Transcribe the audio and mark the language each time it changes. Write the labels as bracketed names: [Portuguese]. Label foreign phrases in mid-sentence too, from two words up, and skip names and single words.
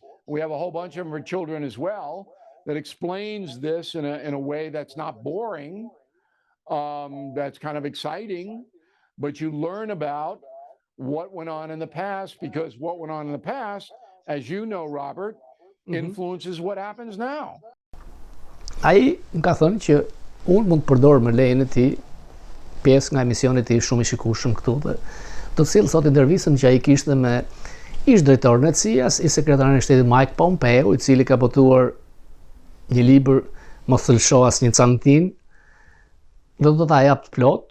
[English] We have a whole bunch of them for children as well, that explains this in a way that's not boring, that's kind of exciting, but you learn about what went on in the past, because what went on in the past, as you know, Robert, influences what happens now. [Albanian] Ai më ka thënë që unë mund të përdor me lejen e tij pjesë nga emisioni i tij shumë i shikueshëm këtu, dhe do të sill sot intervistën që ai kishte me Ish drejtori në CIA-s i sekretarit shtetit Mike Pompeo, i cili ka botuar një libër Mos thëlsho asnjë cantin, dhe do ta jap plot.